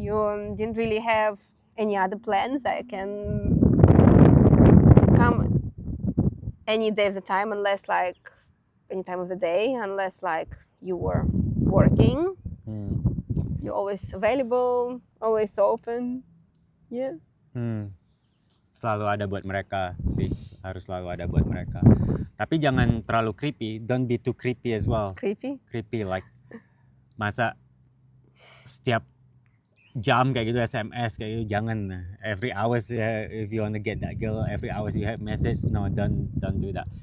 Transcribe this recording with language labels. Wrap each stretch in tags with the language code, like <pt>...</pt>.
<en>You didn't really have any other plans. I can come any day of the time, unless like any time of the day, unless like you were working. You're always available, always open. Yeah.</en> <id>Selalu ada buat mereka sih, harus selalu ada buat mereka. Tapi jangan terlalu creepy,</id> <en>don't be too creepy as well. Creepy.</en> <id>Like masa setiap jam kayak gitu SMS kayak gitu, jangan.</id> <en>Every hours if you want to get that girl, every hours you have message, no, don't do that.</en>